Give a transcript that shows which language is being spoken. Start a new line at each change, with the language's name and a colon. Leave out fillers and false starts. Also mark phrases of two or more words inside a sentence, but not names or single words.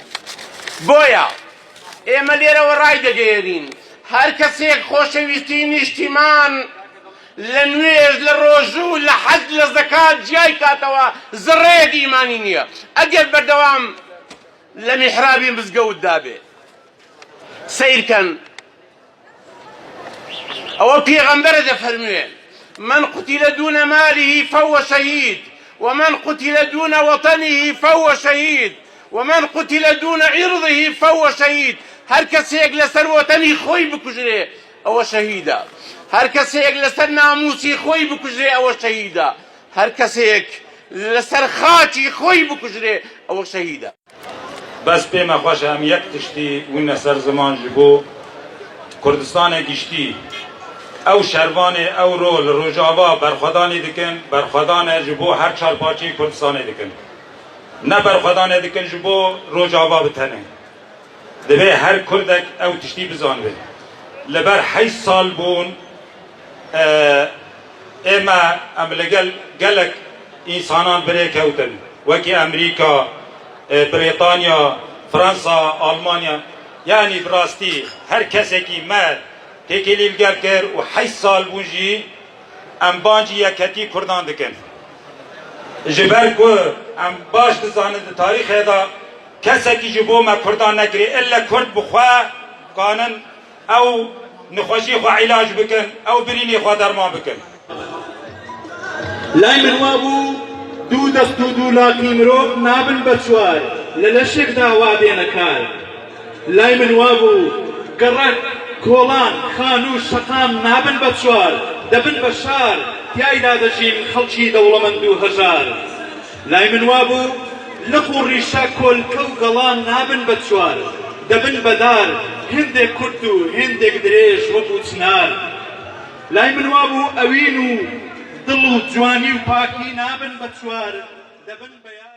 Central Kurdish: بۆیە ئێمە لێرەوە ڕای دەگەێنین هەر کەسێک خۆشەویستی نیشتیمان لە نوێژ لە ڕۆژوو لە حەج لە زەکات جیای کاتەوە زڕێک ئیمانی نییە ئەگەر بەردەوام لە میحرابی مزگەوت دابێ سیرکەن ئەوە پێغەمبەرە دەفەرموێ
Arabic: من قتل دون ماله فهو شهيد
Central Kurdish: ومن قتل دون وطنه فهو شهيد ومن قتل دون عرضه فهو شهيد هەر کەسێک لەسەر وەتەنی خۆی بکوژرێ ئەوە شەهیدە هەر کەسێک لەسەر ناموسی خۆی بکوژرێ ئەوە شەهیدە هەر کەسێک لەسەر خاچی خۆی بکوژرێ ئەوە شەهیدە.
Kurdish: بەس پێمە خۆشە ئەم یەک تشتی وونە سەر زمان ji بۆ کوردستانê giştî ew şervanê ew ro li Rojava berxwedanê dikin berxwedanê ji bo her çarpaçî Kurdistanê dikin ne berxwedanê dikin ji bo Rojava bi tenê divê her Kurdek ew tiştî bizanibin li ber 8 sal bûn ئێمە ئەم لەگەل gelek ئینسانان birêkewtin wekî Emerîka Brêtanya Fransa Almanya yani bi rastî her kesekî me têkilîlger kir û 8 sal bûn jî em bancî yekhetî Kurdan dikin ji ber ku em baş dizanin di tarîxê da kesekî ji bo me Kurdan nekirî ille Kurd bi xwe kanin ew nixweşî xwe îlac bikin ew birînê xwe derman bikin.
Central Kurdish: لای من وابوو دوو دەست و دوو لاقی مرۆڤ نابن بە چوار لە لەشێکدا وا دێنە کار لای من وابوو گەڕەک کۆڵان خان و شەقام نابن بە چوار دەبن بە شار تیایدا دەژین خەڵکی دەوڵەمەند و هەژار لای من وابوو لق و ڕیشە کۆلکە و گەڵان نابن بە چوار دەبن بەدار هێندێک کورد و هێندێک درێژ وەکو چنار لای من وابوو ئەوین و دڵ و جوانی و پاکی نابن بە چوار دەبن بە